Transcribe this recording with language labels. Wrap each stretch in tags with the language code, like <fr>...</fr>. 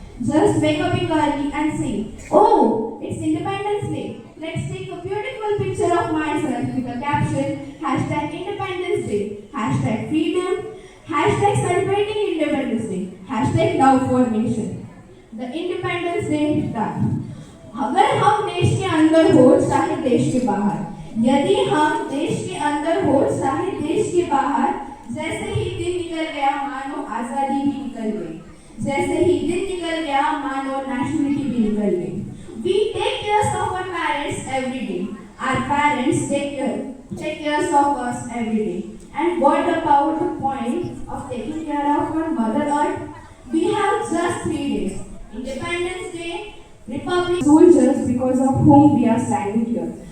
<en>Just wake up early and sing. Oh, it's Independence Day. Let's take a beautiful picture of myself with a caption #Independence Day, #freedom, #celebrating Independence Day, #love for nation. The Independence Day done.</en> <hi>अगर हम देश के अंदर हो चाहे देश के बाहर, यदि हम देश के अंदर हो चाहे देश के बाहर, जैसे ही दिन निकल गया मानो आजादी भी निकल गई. जैसे ही दिन निकल गया मानो नेशनलिटी भी निकल गई.</hi> <en>We take care of our parents every day. Our parents take care of us every day. And what about the point of taking care of our Mother Earth? We have just 3 days. Independence Day, Republic, soldiers because of whom we are standing here.</en>